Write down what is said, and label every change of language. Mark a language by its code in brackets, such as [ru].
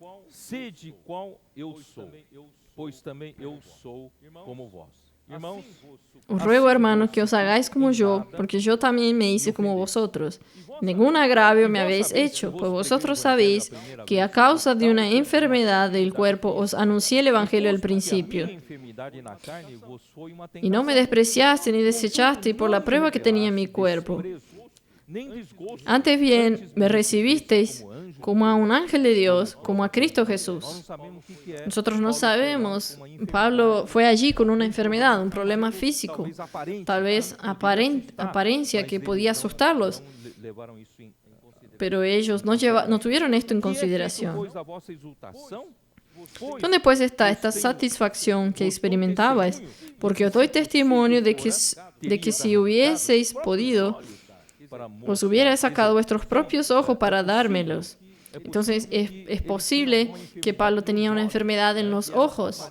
[pt] Sede qual eu sou, pois também eu sou como vós. Irmãos, [es] Os ruego, hermanos, que os hagáis como yo, porque yo también me hice como vosotros. Ningún agravio me habéis hecho, pues vosotros sabéis que a causa de una enfermedad del cuerpo os anuncié el Evangelio al principio. [pt] enfermidade na carne vos foi uma [es] Y no me despreciaste ni desechaste por la prueba que tenía en mi cuerpo. [pt] nem desgosto. [es] Antes bien, me recibisteis como a un ángel de Dios, como a Cristo Jesús. [pt] Não sabemos o que é. [es] Nosotros no sabemos. Pablo fue allí con una enfermedad, un problema físico, tal vez apariencia que podía asustarlos, [pt] Levaram isso em consideração. [es] pero ellos no tuvieron esto en consideración. [pt] Depois da vossa exultação, foi [es] ¿Dónde pues está esta satisfacción que experimentabais? Porque os doy testimonio de que si hubieseis podido, para os hubiera sacado vuestros propios ojos para dármelos. Entonces es posible que Pablo tenía una enfermedad en los ojos,